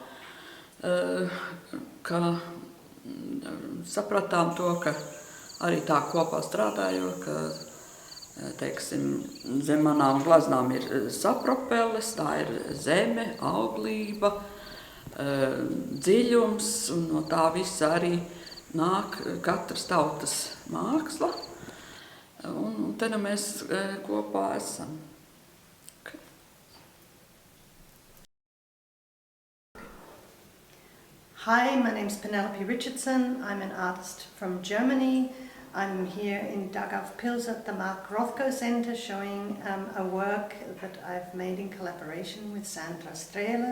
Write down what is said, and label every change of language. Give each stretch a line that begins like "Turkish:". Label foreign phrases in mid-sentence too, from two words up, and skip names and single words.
Latvian: ka sapratām to, ka arī tā kopā strādājot, ka, teiksim, zem manām glaznām ir sapropeles, tā ir zeme, auglība, dziļums, un no tā visa arī nāk katras tautas māksla, un te nu mēs kopā esam.
English: Hi, my name's Penelope Richardson. I'm an artist from Germany. I'm here in Daugavpils at the Rothko Center showing a work that I've made in collaboration with Sandra Strehler.